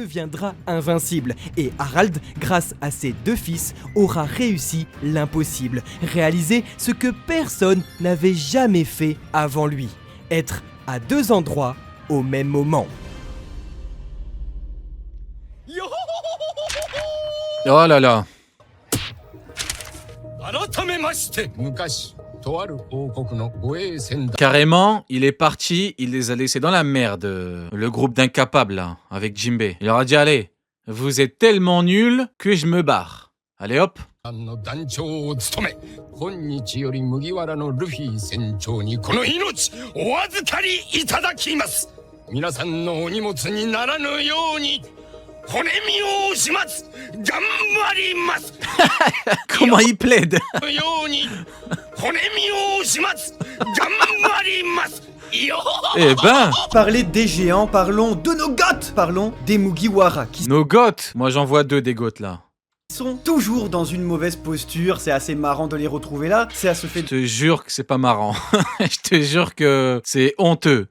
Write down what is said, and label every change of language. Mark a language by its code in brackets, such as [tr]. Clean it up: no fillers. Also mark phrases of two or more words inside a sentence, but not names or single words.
[fr] deviendra invincible et Harald, grâce à ses deux fils, aura réussi l'impossible, réaliser ce que personne n'avait jamais fait avant lui. être à deux endroits au même moment. Oh là là. [ja] 改めまして昔とある王国の護衛船団 [fr] Carrément, il est parti, il les a laissés dans la merde. Le groupe d'incapables, là, avec Jinbei. Il leur a dit, allez, vous êtes tellement nuls que je me barre. Allez hop. [ja] の団長を務め今日より麦わらのルフィ船長にこの命お預かりいただきます。皆さんのお荷物にならぬように骨身を始末頑張ります [fr] Comment il plaide. [ja] ように骨身を始末頑張りますよ [fr] Eh ben, Parler des géants, parlons de nos goths, parlons des Mugiwara, qui nos goths. Moi, j'en vois 2 des goths, là. sont toujours dans une mauvaise posture, c'est assez marrant de les retrouver là, c'est à ce fait Je te jure que c'est pas marrant. Je te jure que c'est honteux.